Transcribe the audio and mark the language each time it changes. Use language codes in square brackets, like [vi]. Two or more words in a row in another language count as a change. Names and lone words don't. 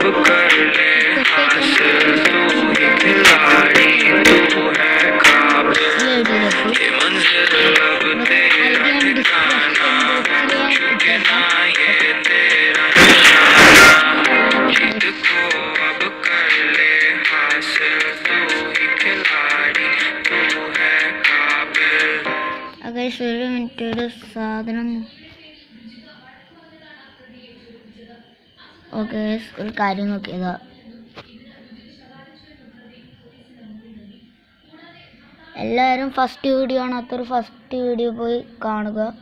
[hi] कर ले हासिल, तू ही खिलाड़ी तू है काबिल, ये मंजिल अब तेरा ठिकाना चुके ना ये तेरा निशाना, जीत को अब कर ले हासिल, तू ही खिलाड़ी तू है काबिल। [ml] अगर ഒരു മിനിറ്റ് ഒരു സാധനം ഓക്കെ ഒരു കാര്യം നോക്കിയതാ. എല്ലാവരും ഫസ്റ്റ് വീഡിയോ കാണാത്തൊരു ഫസ്റ്റ് വീഡിയോ പോയി കാണുക.